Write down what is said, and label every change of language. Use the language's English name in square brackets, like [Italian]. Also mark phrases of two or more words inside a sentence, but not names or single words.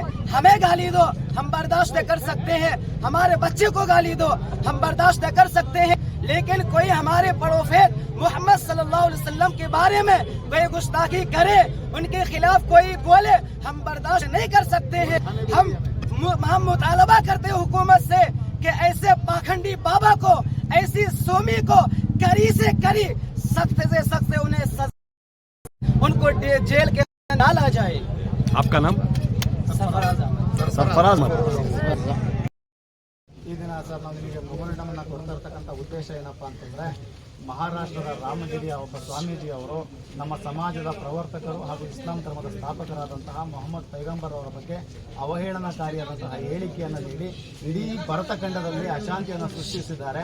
[Hindi] हमें गाली दो हम बर्दाश्त कर सकते हैं, हमारे बच्चे को गाली दो हम बर्दाश्त कर सकते हैं, लेकिन कोई हमारे प्रोफेट मोहम्मद सल्लल्लाहु अलैहि वसल्लम के बारे में कोई गुस्ताखी करे, उनके खिलाफ कोई बोले, हम बर्दाश्त नहीं कर सकते हैं। हम मुतालबा करते हैं हुकूमत से कि ऐसे पाखंडी बाबा को, ऐसी सोमी को कड़ी से कड़ी, सख्त से सख्त उन्हें उनको जेल के डाला जाए। आपका नाम? [Kannada] ಸರ್ಫರಾಜ್. ಈ ದಿನ ಸರ್ ನಾವು ನಿಮಗೆ ಮೊಬೈಲ್ ನಂಬರ್ನ ಕೊಡ್ತಾ ಇರ್ತಕ್ಕಂಥ ಉದ್ದೇಶ ಏನಪ್ಪ ಅಂತಂದರೆ, ಮಹಾರಾಷ್ಟ್ರದ ರಾಮಗಿರಿಯ ಒಬ್ಬ ಸ್ವಾಮೀಜಿಯವರು ನಮ್ಮ ಸಮಾಜದ ಪ್ರವರ್ತಕರು ಹಾಗೂ ಇಸ್ಲಾಂ ಧರ್ಮದ ಸ್ಥಾಪಕರಾದಂತಹ ಮೊಹಮ್ಮದ್ ಪೈಗಂಬರ್ ಅವರ ಬಗ್ಗೆ ಅವಹೇಳನಕಾರಿಯಾದಂತಹ ಹೇಳಿಕೆಯನ್ನು ನೀಡಿ ಇಡೀ ಭರತಖಂಡದಲ್ಲಿ ಅಶಾಂತಿಯನ್ನು ಸೃಷ್ಟಿಸಿದ್ದಾರೆ.